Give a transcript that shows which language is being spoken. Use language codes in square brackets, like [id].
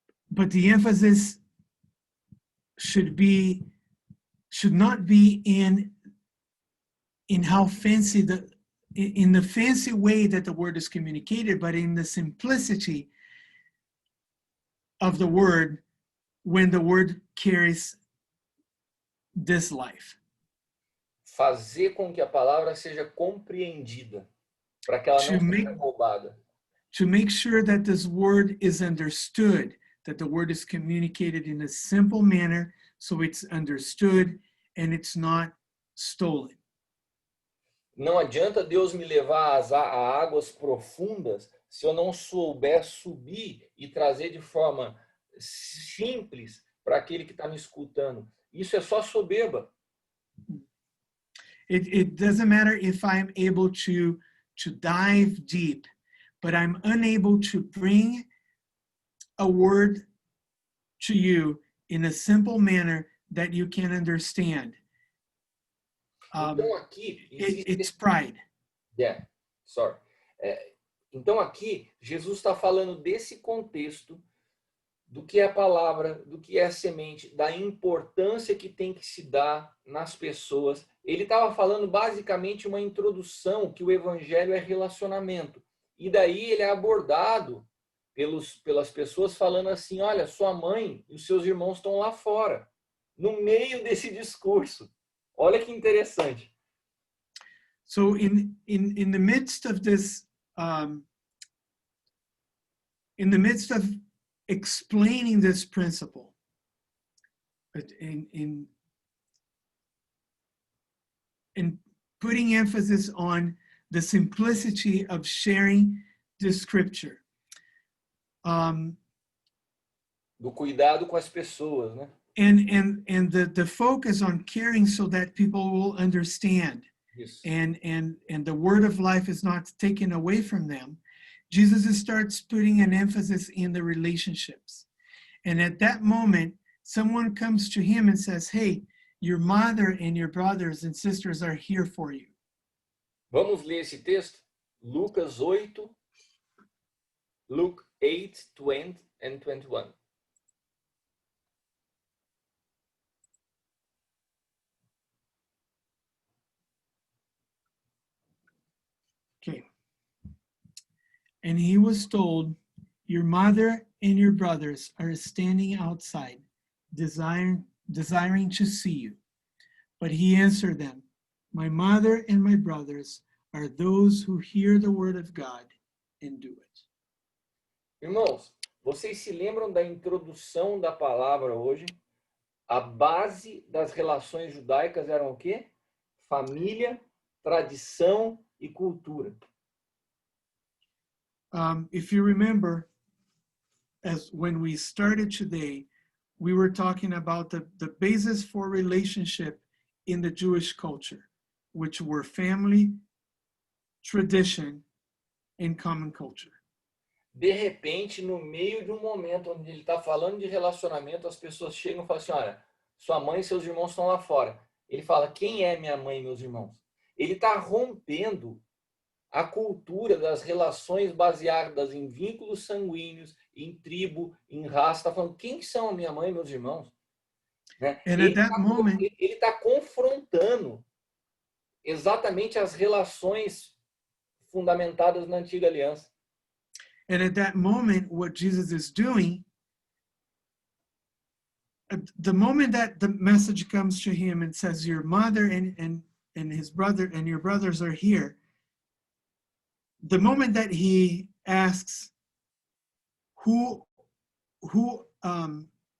[en] But the emphasis should not be in how fancy in the fancy way that the word is communicated, but in the simplicity of the word when the word carries this life. [pt] Fazer com que a palavra seja compreendida, para que ela não seja roubada. [en] to make sure that this word is understood, that the word is communicated in a simple manner so it's understood and it's not stolen. [pt] Não adianta Deus me levar a águas profundas se eu não souber subir e trazer de forma simples para aquele que está me escutando. Isso é só soberba. [en] It doesn't matter if I'm able to dive deep, but I'm unable to bring a word to you in a simple manner that you can understand. [pt] Então aqui [en] It's pride. Yeah, sorry. [pt] Então aqui Jesus está falando desse contexto do que é a palavra, do que é a semente, da importância que tem que se dar nas pessoas. Ele estava falando basicamente uma introdução que o evangelho é relacionamento. E daí ele é abordado pelas pessoas falando assim, olha, sua mãe e os seus irmãos estão lá fora, no meio desse discurso. Olha que interessante. [en] So in the midst of this, in the midst of explaining this principle, in putting emphasis on the simplicity of sharing the scripture, [pt] do cuidado com as pessoas, né? [en] and the focus on caring so that people will understand. [pt] Isso. [en] And the word of life is not taken away from them. Jesus starts putting an emphasis in the relationships. And at that moment, someone comes to him and says, hey, your mother and your brothers and sisters are here for you. [pt] Vamos ler esse texto? Lucas 8, [en] Luke 8, 20 and 21. Okay. And he was told, your mother and your brothers are standing outside, desiring to see you. But he answered them, my mother and my brothers are those who hear the word of God and do it. [pt] Irmãos, vocês se lembram da introdução da palavra hoje? A base das relações judaicas eram o quê? Família, tradição e cultura. [en] If you remember, as when we started today, we were talking about the basis for relationship in the Jewish culture, which were family, tradition, and common culture. [pt] De repente, no meio de um momento onde ele está falando de relacionamento, as pessoas chegam e falam assim, olha, sua mãe e seus irmãos estão lá fora. Ele fala, quem é minha mãe e meus irmãos? Ele está rompendo a cultura das relações baseadas em vínculos sanguíneos, em tribo, em raça. Está falando, quem são a minha mãe e meus irmãos? Né? Ele está confrontando exatamente as relações fundamentadas na antiga aliança. [en] And at that moment, what Jesus is doing, the moment that the message comes to him and says, your mother and his brother and your brothers are here, the moment that he asks who I'm